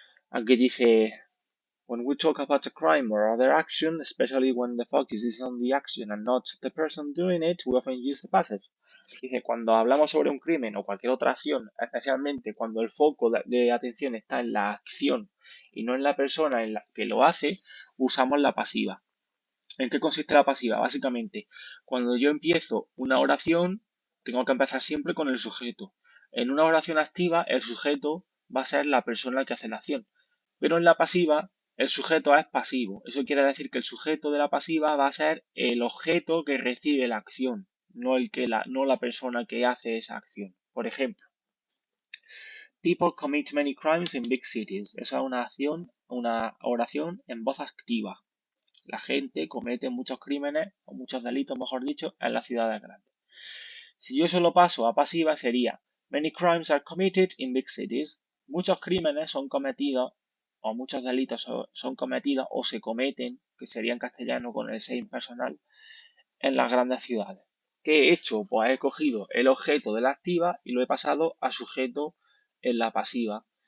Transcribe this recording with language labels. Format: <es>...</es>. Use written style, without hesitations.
<es>Aquí dice,</es> <en>when we talk about a crime or other action, especially when the focus is on the action and not the person doing it, we often use the passive.</en> <es>Dice, cuando hablamos sobre un crimen o cualquier otra acción, especialmente cuando el foco de atención está en la acción y no en la persona en la que lo hace, usamos la pasiva. ¿En qué consiste la pasiva? Básicamente, cuando yo empiezo una oración, tengo que empezar siempre con el sujeto. En una oración activa, el sujeto va a ser la persona que hace la acción. Pero en la pasiva, el sujeto es pasivo. Eso quiere decir que el sujeto de la pasiva va a ser el objeto que recibe la acción, no la persona que hace esa acción. Por ejemplo,</es> <en>people commit many crimes in big cities.</en> <es>Esa es una oración en voz activa. La gente comete muchos crímenes, o muchos delitos, mejor dicho, en las ciudades grandes. Si yo solo paso a pasiva sería</es> <en>many crimes are committed in big cities.</en> <es>Muchos crímenes son cometidos o muchos delitos son cometidos o se cometen, que sería en castellano con el sein personal, en las grandes ciudades. ¿Qué he hecho? Pues he cogido el objeto de la activa y lo he pasado a sujeto en la pasiva.</es>